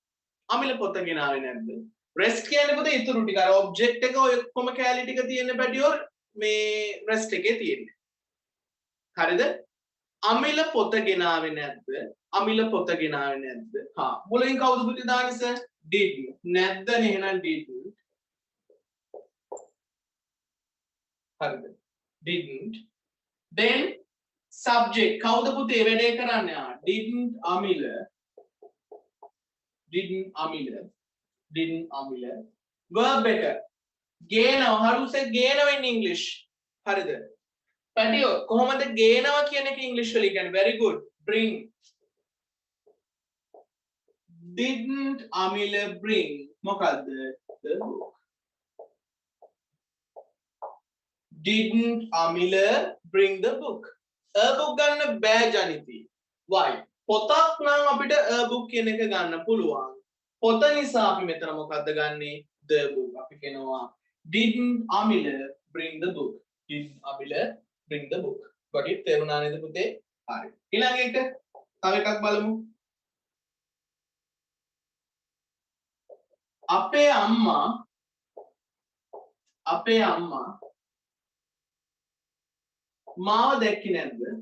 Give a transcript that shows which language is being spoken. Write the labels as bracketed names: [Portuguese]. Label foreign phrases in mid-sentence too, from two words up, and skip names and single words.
[Sinhala] rest කියන්නේ පොත ඉතුරු ටික අර object එක ඔය ඔක්කොම කැලි ටික තියෙන පැටියෝ මේ rest එකේ තියෙන්නේ. හරිද? අමිල පොත ගෙනාවේ නැද්ද? හා මුලින් කවුද පුතේ දාන්නේ සර්? didn't. නැද්දනේ එහෙනම් didn't. හරිද? didn't. [English] then subject [Sinhala] කවුද පුතේ වැඩේ කරන්නේ? [English] didn't අමිල. [Sinhala] verb එක ගේනවා. [English] how to say ගේනවා in English? [Sinhala] හරිද? පැටියෝ කොහොමද ගේනවා කියන එක ඉංග්‍රීසි වලින් කියන්නේ? [English] very good. bring. didn't Amila bring මොකද්ද? the book. didn't Amila bring the book? a book [Sinhala] ගන්න බෑ ජනිති. why? පොතක් නම් අපිට [English] a book [Sinhala] කියන එක ගන්න පුළුවන්. පොත නිසා අපි මෙතන මොකද්ද ගන්නෙ? [English] the book. [Sinhala] අපි කියනවා [English] didn't Amila bring the book? bring the book. got it? [Sinhala] තේරුණා නේද පුතේ? හරි. ඊළඟ එක තව එකක් බලමු. අපේ අම්මා මාව දැක්කේ නැද්ද?